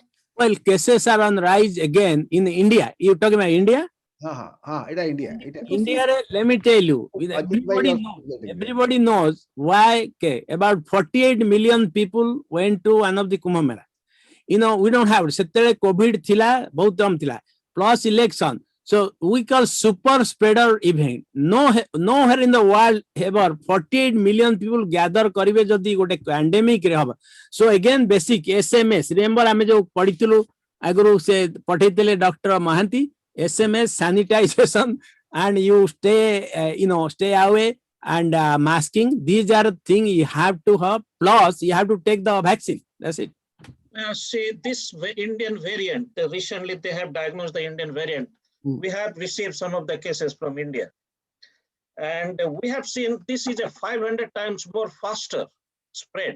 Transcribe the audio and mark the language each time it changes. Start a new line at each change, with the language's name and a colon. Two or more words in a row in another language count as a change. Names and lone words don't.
English: Well, cases are on rise again in India. You're talking about India? India. India, let me tell you, everybody knows why. Okay, about 48 million people went to one of the Kumbh Mela. You know, we don't have COVID
Odia: ଥିଲା, ବହୁତ ଦମ୍ ଥିଲା,
English: plus election. So we call super spreader event. Nowhere in the world ever 48 million people gather
Odia: କରିବେ ଯଦି ଗୋଟେ pandemic ରେ ହବ.
English: So again basic SMS. Remember
Odia: ଆମେ ଯୋ ପଢ଼ିଥିଲୁ ଆଗରୁ ସେ ପାଠିତେଲେ
English: Dr. Mahanti, SMS, sanitization, and you stay stay away and masking. These are things you have to have. Plus you have to take the vaccine. That's it. See, this Indian variant, recently they have diagnosed the Indian variant. We have received some of the cases from India. And we have seen this is a 500 times more faster spread.